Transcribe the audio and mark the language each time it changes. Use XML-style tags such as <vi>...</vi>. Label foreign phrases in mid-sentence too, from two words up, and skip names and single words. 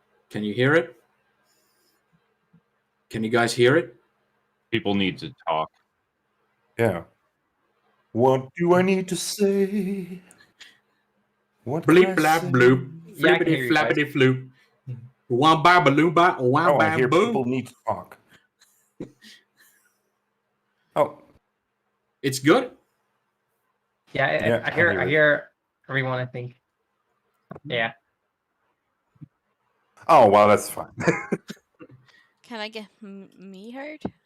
<en>Can you hear it? Can you guys hear it? People need to talk. Yeah. What do I need to say? What Bleep, can I blap, say? bloop. Yeah, I can hear Flippity, you guys. flappity, floop. Wah, ba, ba, loo, ba, wah, Oh, I ba, hear boo. people need to talk. Oh, It's good? Yeah, Yeah, I I hear hear it. hear everyone, I think. Yeah. oh, well, that's fine. Can I get me heard?</en>